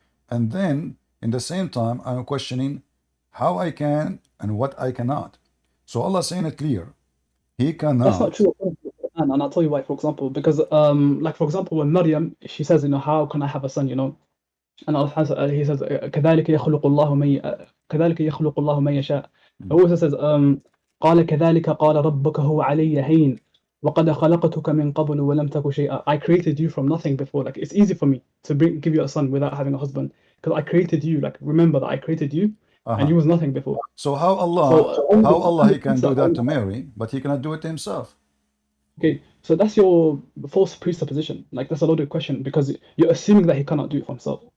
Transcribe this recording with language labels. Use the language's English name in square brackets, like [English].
[English] And then in the same time, I'm questioning how I can and what I cannot. So Allah saying it clear. He That's not true. And I'll tell you why, for example, because like for example, when Maryam, she says, how can I have a son, and Allah he says, [Arabic] كذلك يخلق الله من كذلك يخلق الله من يشاء. [English] He also says, [Arabic] قال كذلك قال ربك هو علي هين وقد خلقتك من قبل ولم تك شيئا. [English] I created you from nothing before. Like it's easy for me to give you a son without having a husband because I created you. Like remember that I created you, and you was nothing before. So how Allah he can do that to Mary, but he cannot do it to himself? Okay, so that's your false presupposition. Like that's a loaded question because you're assuming that he cannot do it for himself.